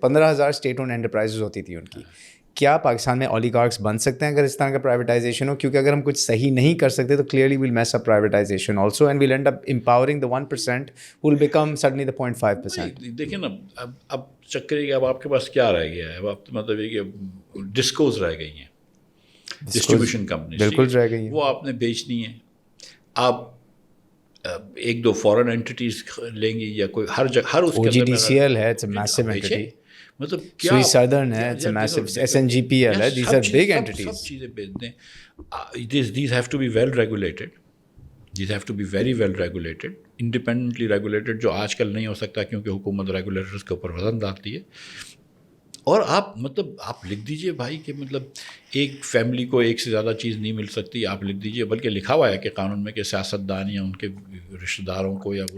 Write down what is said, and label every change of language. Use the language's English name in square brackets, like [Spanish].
[Urdu] 15,000 state owned enterprises ہوتی تھی ان کی. کیا پاکستان میں اولیگارکس بن سکتے ہیں اگر اس طرح کا پرائیویٹائزیشن ہو؟ کیونکہ اگر ہم کچھ صحیح نہیں کر سکتے تو [English] Clearly we'll mess up privatisation also and we'll end up empowering the 1% who will become suddenly the 0.5%. [Urdu] دیکھیں نا, اب چکر یہ کہ اب آپ کے پاس کیا رہ گیا ہے, اب آپ مطلب یہ کہ ڈسکوز رہ گئی ہیں, ڈسٹریبیوشن کمپنی بالکل رہ گئی ہیں, وہ آپ نے بیچنی ہے. آپ ایک دو فورن اینٹیز لیں گی یا کوئی ہر جگہ, ہر اس کے [English] OGDCL ہے, it's a massive entity. [Urdu] مطلب کیا [English] Swiss Southern ہے, it's a massive, SNGPL ہے, these are big entities. [Urdu] سب چیزیں بیچ دیں. [English] These have to be well regulated. These have to be very well regulated, independently regulated, [Urdu] جو آج کل نہیں ہو سکتا کیونکہ حکومت ریگولیٹرز کے اوپر وزن ڈالتی ہے. اور آپ مطلب آپ لکھ دیجئے بھائی کہ مطلب ایک فیملی کو ایک سے زیادہ چیز نہیں مل سکتی, آپ لکھ دیجئے, بلکہ لکھا ہوا ہے کہ قانون میں کہ سیاستدان یا ان کے رشتہ داروں کو یا